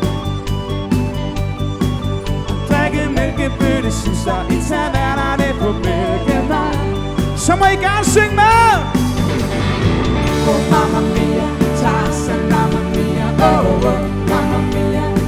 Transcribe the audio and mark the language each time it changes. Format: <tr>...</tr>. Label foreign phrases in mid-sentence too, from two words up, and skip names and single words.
<da>Drikke mælkebøttesuser i tavernerne på Mælkevej. Så må I gerne synge med!</da> <it>Oh mamma mia, Tarzan, mamma mia, oh oh, mamma mia.</it>